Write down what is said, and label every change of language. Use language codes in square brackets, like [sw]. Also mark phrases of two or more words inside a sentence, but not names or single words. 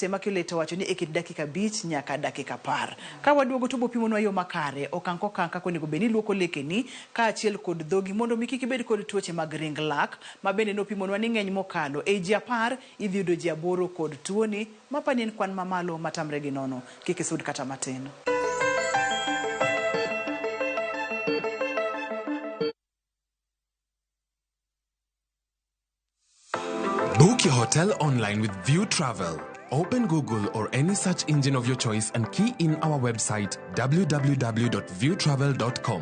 [luo] Immaculate wacho ni ekit dakika 5 nyaka dakika 10. Ka waduogo to bopimonwa yo makare okang' kokang' kaka onego bed ni iluoko lekeni ka achiel kod dhogi mondo mi kik ibed kod tuoche mag ring lak ma bende nopimonwa ni ng'eny mokalo ei ji 10 idhi yudo ji 8 kod tuoni mapani en kwan mamalo matamre gi nono. Kik isud kata matin. [en] Book your hotel online with View Travel. Open Google or any search engine of your choice and key in our website www.viewtravel.com.